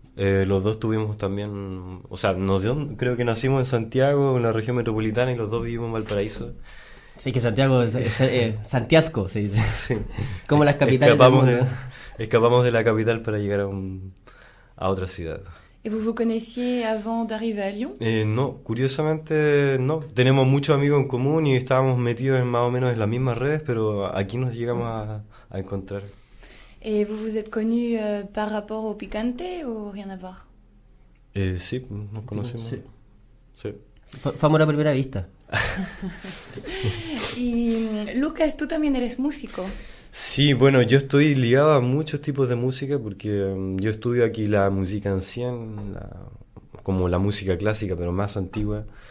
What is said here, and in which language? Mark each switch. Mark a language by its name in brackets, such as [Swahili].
[Spanish] Los dos tuvimos también, o sea, creo que nacimos en Santiago, en la región metropolitana, y los dos vivimos en Valparaíso. Sí, que Santiago es Santiasco, se dice. Sí. Como las capitales del mundo. Escapamos de la capital para llegar a otra ciudad. [French] ¿Y vous connaissiez avant d'arriver à Lyon? [Spanish] No, curiosamente no. Tenemos muchos amigos en común y estábamos metidos más o menos en las mismas redes, pero aquí nos llegamos a encontrar. [French] ¿Y vous vous êtes connus par rapport au picante o rien à voir? [Spanish] Sí, nos conocemos. Sí. Sí. Fue amor a primera vista. Y Lucas, tú también eres músico. Sí, bueno, yo estoy ligado a muchos tipos de música porque yo estudio aquí la música anciana, como la música clásica, pero más antigua.